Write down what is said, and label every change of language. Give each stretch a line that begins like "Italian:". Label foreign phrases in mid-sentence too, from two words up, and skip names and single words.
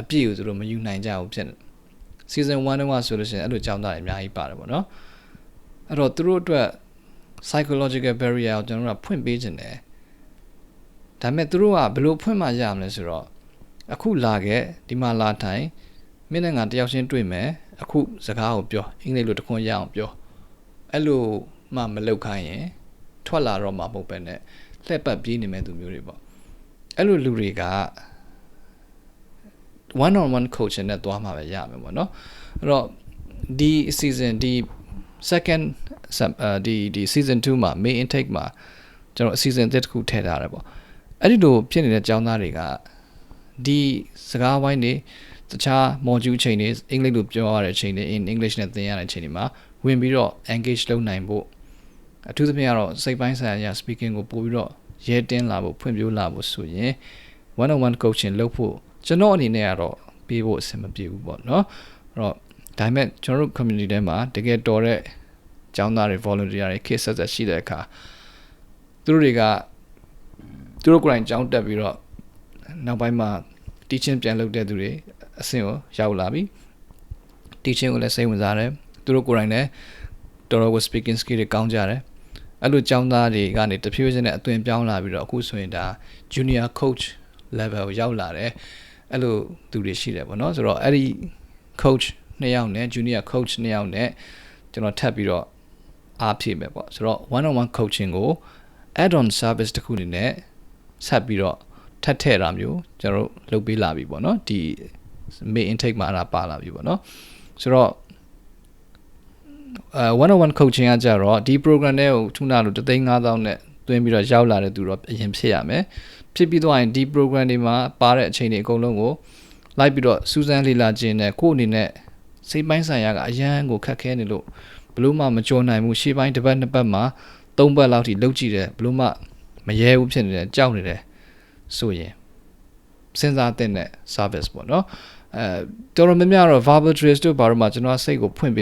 Burmese: ပြည့်ကိုသူတို့မယူနိုင်ကြဘူးဖြစ်နေ season 1 တုန်းကဆိုလို့ရှိရင်အဲ့လိုចောင်းသားတွေအများကြီးပါတယ်ပေါ့နော်အဲ့တော့သူတို့အတွက်
English: psychological barrier
Burmese: ကိုကျွန်တော်တို့ဖွင့်ပေးခြင်းတယ်ဒါပေမဲ့သူတို့ကဘယ်လိုဖွင့်မှရမလဲဆိုတော့အခုလာခဲ့ဒီမှာလာထိုင်မင်းနဲ့ငါတယောက်ချင်းတွေ့မယ်အခုစကားကိုပြောအင်္ဂလိပ်လိုတခွန်းရအောင်ပြောအဲ့လိုမှမလုပ်ခိုင်းရင်ထွက်လာတော့မှာမဟုတ်ပဲနဲ့လှည့်ပတ်ပြေးနေမဲ့သူမျိုးတွေပေါ့အဲ့လိုလူတွေက
English: one on one coaching
Burmese: နဲ့တွားမှာပဲရမယ်ပေါ့နော်အဲ့တော့ဒီ season ဒီ second ဒီ season 2မှာ
English: main intake
Burmese: မှာကျွန်တော် season 3တစ်ခုထည့်ထားတယ်ပေါ့အဲ့ဒီလိုဖြစ်နေတဲ့ကျောင်းသားတွေကဒီစကားဝိုင်းတွေတခြား module အချိန်တွေအင်္ဂလိပ်လိုပြောရတဲ့အချိန်တွေ
English: in English
Burmese: နဲ့သင်ရတဲ့အချိန်တွေမှာဝင်ပြီး တော့ engage လုပ်နိုင်ဖို့အထူးသဖြင့်ကတော့စိတ်ပိုင်းဆိုင်ရာ speaking ကိုပို့ပြီးတော့ရဲတင်းလာဖို့ဖွင့်ပြလာဖို့ဆိုရင်
English: one on one coaching
Burmese: လုပ်ဖို့ကျွန်တော်အနေနဲ့ကတော့ပေးဖို့အဆင်မပြေဘူးပေါ့နော်အဲ့တော့ဒါပေမဲ့ကျွန် တော်တို့ community ထဲမှာတကယ်တော်တဲ့ကျောင်းသားတွေ volunteer တွေ case ဆက်ရှိတဲ့အခါသူတို့ကိုယ်တိုင်ကျောင်းတက်ပြီးတော့နောက်ပိုင်းမှာ teaching ပြန်လုပ်တဲ့သူတွေအဆင့်ကို ရောက်လာပြီ teaching ကိုလည်းစိတ်ဝင်စားတယ်သူတို့ကိုယ်တိုင်လည်းတော်တော်ကို
English: speaking skill
Burmese: တွေကောင်းကြတယ်အဲ့လိုကျောင်းသားတွေကနေ တဖြည်းဖြည်းနဲ့အသွင်ပြောင်းလာပြီးတော့အခုဆိုရင်ဒါ
English: junior coach level
Burmese: ကိုရောက်လာတယ်အဲ့လိုသူတွေရှိတယ်ပေါ့နော်ဆိုတော့အဲ့ဒီ coach 2ယောက်နဲ့
English: junior coach
Burmese: 2ယောက်နဲ့ကျွန်တော်ထပ်ပြီးတော့အားဖြည့်မယ်ပေါ့ဆိုတော့
English: one on one coaching
Burmese: ကို
English: add on service
Burmese: တစ်ခုအနေနဲ့ဆက်ပြီးတော့ထပ်ထည့်တာမျိုးကျွန်တော်တို့လုပ်ပေးလာပြီပေါ့နော်ဒီ
English: main intake
Burmese: မှာအဲ့ဒါပါလာပြီပေါ့နော်ဆိုတော့
English: one on one coaching
Burmese: ကကြတော့ဒီ program တွေကိုထုနာလို့3,500နဲ့တွင်းပြီးတော့ရောက်လာတဲ့သူတော့အရင်ဖြစ်ရမယ်ဖြစ်ပြီးတော့ရင်ဒီ program တွေမှာပါတဲ့အချိန်တွေအကုန်လုံးကိုလိုက်ပြီးတော့စူးစမ်းလေ့လာခြင်းနဲ့ကိုယ့်အနေနဲ့စိတ်ပိုင်းဆိုင်ရာကအရန်ကိုခက်ခဲနေလို့ဘလို့မှမ ကြော်နိုင်ဘူးရှေ့ပိုင်းတစ်ပတ်နှစ်ပတ်မှာ3ပတ်လောက်ထိလုပ်ကြည့်တယ်ဘလို့မှမရဲဘူးဖြစ်နေတယ်ကြောက်နေတယ်ဆိုရင်စဉ်းစားတဲ့ service ပေါ့နော်တော်တော်များများတော့
English: verbal trace
Burmese: တို့ဘာလို့မှကျွန်တော်စိတ်ကိုဖွင့်ပေး